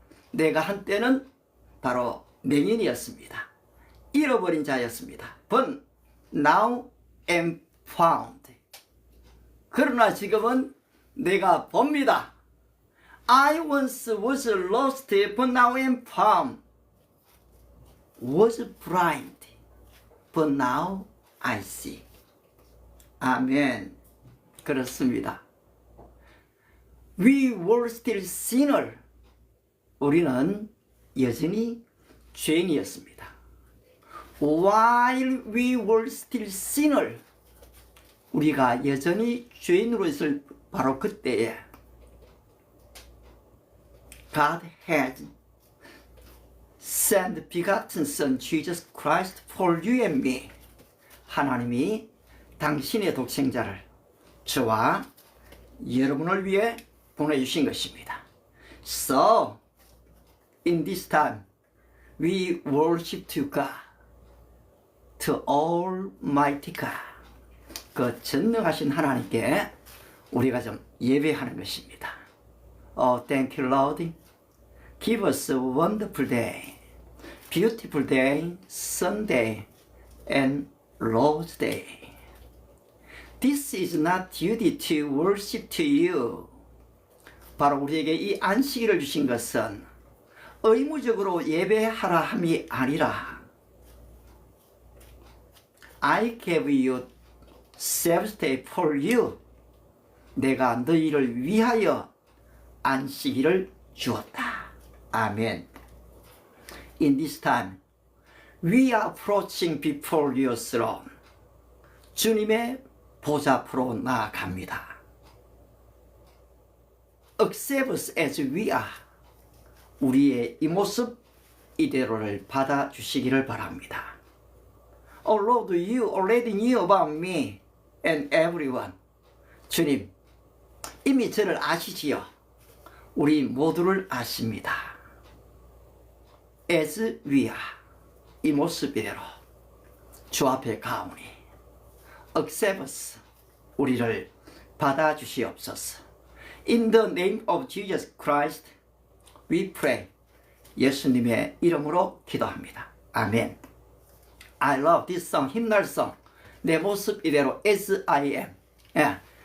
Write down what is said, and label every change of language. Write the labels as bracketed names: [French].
[Korean] 내가 한때는 바로 맹인이었습니다. 잃어버린 자였습니다. [English] But now am found. [Korean] 그러나 지금은 내가 봅니다. [English] I once was lost, but now am found. Was blind, but now I see. [Korean] 아멘. 그렇습니다. [English] We were still sinner. [Korean] 우리는 여전히 죄인이었습니다. [English] While we were still sinner, [Korean] 우리가 여전히 죄인으로 있을 바로 그때에 [English] God has sent begotten Son Jesus Christ for you and me. [Korean] 하나님이 당신의 독생자를 저와 여러분을 위해 보내주신 것입니다. [English] So, in this time, we worship to God, to Almighty God. [Korean] 그 전능하신 하나님께 우리가 좀 예배하는 것입니다. [English] Oh, thank you, Lord. Give us a wonderful day, beautiful day, Sunday, and Lord's Day. This is not duty to worship to you. [Korean] 바로 우리에게 이 안식일을 주신 것은 의무적으로 예배하라 함이 아니라 [English] I gave you Sabbath day for you. [Korean] 내가 너희를 위하여 안식일을 주었다. 아멘. [English] In this time, we are approaching before your throne. [Korean] 주님의 보좌 앞으로 나아갑니다. [English] Accept us as we are. [Korean] 우리의 이 모습 이대로를 받아주시기를 바랍니다. [English] Oh Lord, you already knew about me and everyone. [Korean] 주님, 이미 저를 아시지요. 우리 모두를 아십니다. [English] As we are. [Korean] 이 모습 이대로 주 앞에 가오니 [English] Accept us. [Korean] 우리를 받아주시옵소서. In the name of Jesus Christ, we pray. 예수님의 이름으로 기도합니다. 아멘. [English] I love this song, 흰날송. [Korean] 내 모습 이대로 [English] as I am. [Korean] 예.